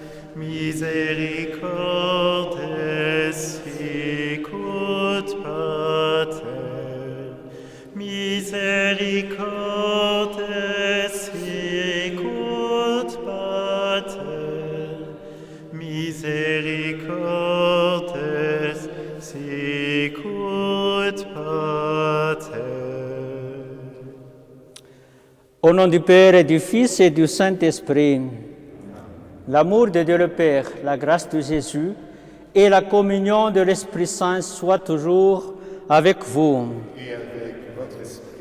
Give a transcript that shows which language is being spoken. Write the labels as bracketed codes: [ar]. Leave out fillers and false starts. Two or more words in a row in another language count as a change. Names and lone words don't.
[la] misericordes sicut Pater, misericordes sicut Pater, misericordes misericordes sicut pater. [fr] Au nom du Père et du Fils et du Saint-Esprit, l'amour de Dieu le Père, la grâce de Jésus et la communion de l'Esprit Saint soient toujours avec vous. Et avec votre esprit.